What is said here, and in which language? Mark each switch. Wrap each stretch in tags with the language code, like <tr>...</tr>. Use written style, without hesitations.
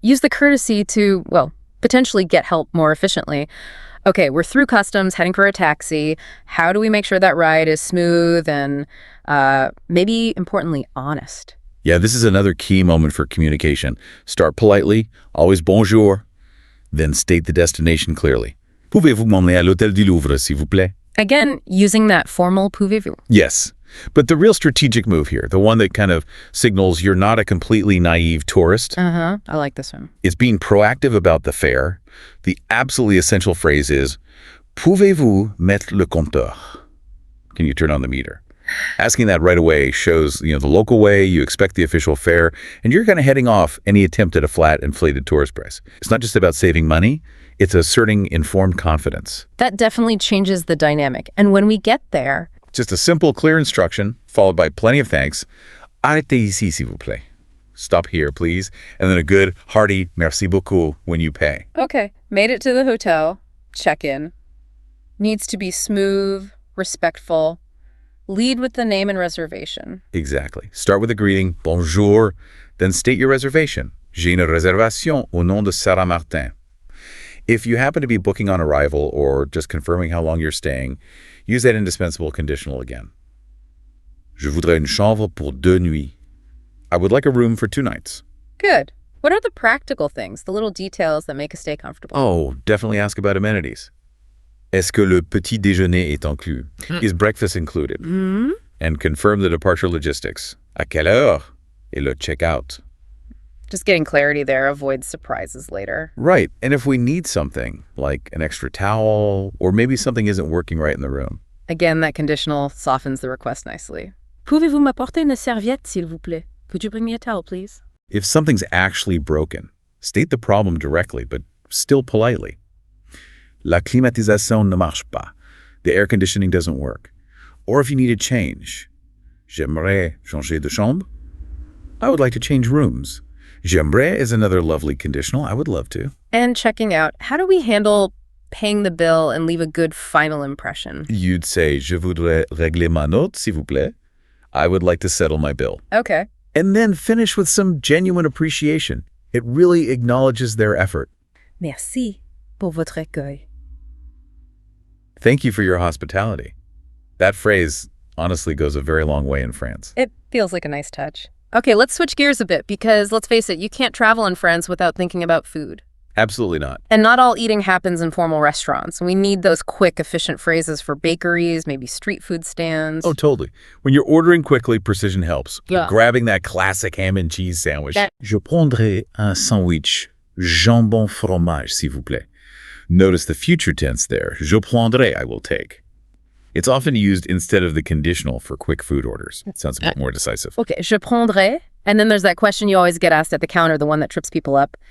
<en>Use the courtesy to, potentially get help more efficiently. Okay, we're through customs, heading for a taxi. How do we make sure that ride is smooth and maybe, importantly, honest? Yeah, this is another key moment for communication. Start politely, always bonjour, then state the destination clearly.</en> <fr>Pouvez-vous m'emmener à l'hôtel du Louvre, s'il vous plaît?</fr> <en>Again, using that formal pouvez-vous. Yes, but the real strategic move here, the one that kind of signals you're not a completely naive tourist. I like this one. Is being proactive about the fare. The absolutely essential phrase is,</en> <fr>pouvez-vous mettre le compteur?</fr> <en>Can you turn on the meter? Asking that right away shows, the local way, you expect the official fare, and you're kind of heading off any attempt at a flat, inflated tourist price. It's not just about saving money, it's asserting informed confidence. That definitely changes the dynamic. And when we get there... Just a simple, clear instruction, followed by plenty of thanks.</en> <fr>Arrêtez ici, s'il vous plaît.</fr> <en>Stop here, please. And then a good, hearty merci beaucoup when you pay. Okay, made it to the hotel. Check-in. Needs to be smooth, respectful. Lead with the name and reservation. Exactly. Start with a greeting, bonjour, then state your reservation.</en> <fr>J'ai une réservation au nom de Sarah Martin.</fr> <en>If you happen to be booking on arrival or just confirming how long you're staying, use that indispensable conditional again.</en> <fr>Je voudrais une chambre pour 2 nuits.</fr> <en>I would like a room for 2 nights. Good. What are the practical things, the little details that make a stay comfortable? Oh, definitely ask about amenities.</en> <fr>Est-ce que le petit déjeuner est inclus?</fr> <en>Is breakfast included? And confirm the departure logistics.</en> <fr>À quelle heure? Et le check-out.</fr> <en>Just getting clarity there avoids surprises later. Right. And if we need something, like an extra towel, or maybe something isn't working right in the room. Again, that conditional softens the request nicely.</en> <fr>Pouvez-vous m'apporter une serviette, s'il vous plaît?</fr> <en>Could you bring me a towel, please? If something's actually broken, state the problem directly, but still politely.</en> <fr>La climatisation ne marche pas.</fr> <en>The air conditioning doesn't work. Or if you need a change.</en> <fr>J'aimerais changer de chambre.</fr> <en>I would like to change rooms. J'aimerais is another lovely conditional. I would love to. And checking out. How do we handle paying the bill and leave a good final impression?</en> <fr>You'd say, Je voudrais régler ma note, s'il vous plaît.</fr> <en>I would like to settle my bill. Okay. And then finish with some genuine appreciation. It really acknowledges their effort.</en> <fr>Merci pour votre accueil.</fr> <en>Thank you for your hospitality. That phrase honestly goes a very long way in France. It feels like a nice touch. Okay, let's switch gears a bit because, let's face it, you can't travel in France without thinking about food. Absolutely not. And not all eating happens in formal restaurants. We need those quick, efficient phrases for bakeries, maybe street food stands. Oh, totally. When you're ordering quickly, precision helps. Yeah. Grabbing that classic ham and cheese sandwich.</en> <fr>Je prendrai un sandwich jambon fromage, s'il vous plaît.</fr> <en>Notice the future tense there. Je prendrai, I will take. It's often used instead of the conditional for quick food orders. It sounds a bit more decisive. Okay, je prendrai. And then there's that question you always get asked at the counter, the one that trips people up.</en>